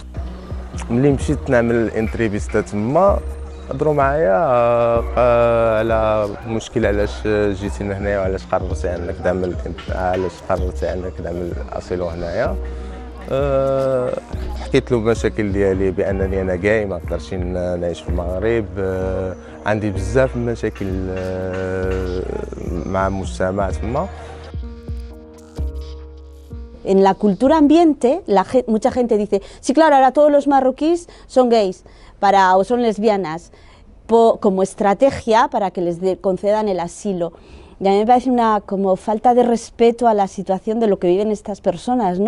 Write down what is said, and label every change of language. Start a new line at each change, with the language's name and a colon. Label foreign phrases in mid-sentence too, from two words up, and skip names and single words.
Arabic: ملي مشيت نعمل الانتريفيستا تما هضروا معايا على مشكل علاش جيتي هنايا وعلاش قررتي انك تعمل الاسيلو هنايا. حكيت له المشاكل ديالي بانني انا جاي ما نقدرش نعيش في المغرب، عندي بزاف المشاكل مع المجتمع تما.
Spanish: En la cultura ambiente, mucha gente dice, sí, claro, ahora todos los marroquíes son gays o son lesbianas, como estrategia para que les concedan el asilo. Y a mí me parece una como falta de respeto a la situación de lo que viven estas personas, ¿no?